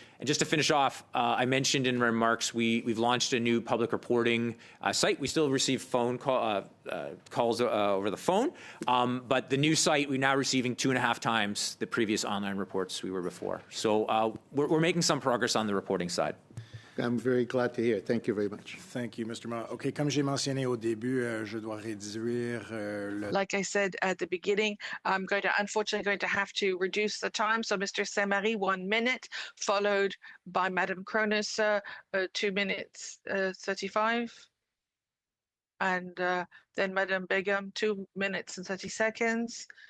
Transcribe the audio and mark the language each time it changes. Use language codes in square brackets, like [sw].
[en] And just to finish off, I mentioned in my remarks we've launched a new public reporting site. We still receive phone calls over the phone, but the new site, we're now receiving 2.5 times the previous online reports we were before. So we're making some progress on the reporting side. I'm very glad to hear. Thank you very much. Thank you, Mr. Ma. [fr] OK, comme j'ai mentionné au début, je dois réduire le... [en] Like I said at the beginning, I'm unfortunately going to have to reduce the time. So Mr. Saint-Marie, 1 minute, followed by Madam Cronus, 2 minutes 35. And then Madam Begum, 2 minutes and 30 seconds.